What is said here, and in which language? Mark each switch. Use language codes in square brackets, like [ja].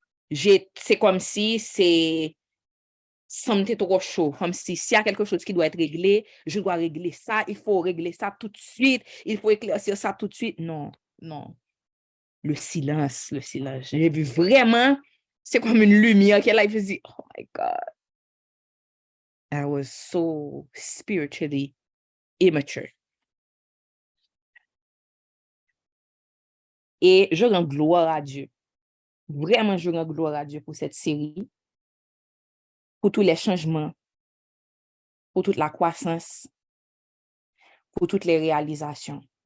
[fr] C'est comme si ça me était trop chaud, comme si s'il y a quelque chose qui doit être réglé, je dois régler ça, il faut régler ça tout de suite, il faut éclaircir ça tout de suite. Non, non. Le silence, le silence. J'ai vu vraiment, c'est comme une lumière qui est là, et je me dis, [en] oh my God. I was so spiritually immature. [fr] Et je rends gloire à Dieu. Vraiment, je rends gloire à Dieu pour cette série, pour tous les changements, pour toute la croissance, pour toutes les réalisations.